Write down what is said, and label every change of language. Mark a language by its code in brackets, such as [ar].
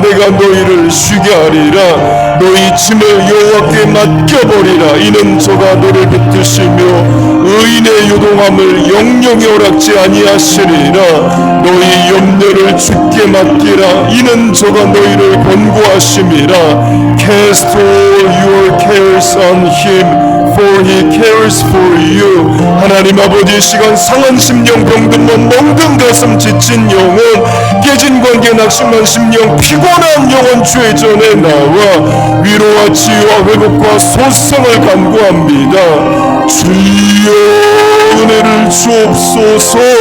[ko] 내가 너희를 쉬게 하리라. 너희 짐을 여호와께 맡겨버리라. 이는 저가 너를 붙드시며 의인의 요동함을 영영이 허락지 아니하시리라. 너희 염려를 주께 맡기라. 이는 저가 너희를 권고하심이라. [en] Cast all your cares on him, for he cares for you. [ko] 하나님 아버지, 시간 상한 심령, 병든 몸, 멍든 가슴, 지친 영혼, 깨진 관계, 낙심한 심령, 피곤한 영혼 주의 전에 나와 위로와 치유와 회복과 소성을 간구합니다. 주여 은혜를 주옵소서.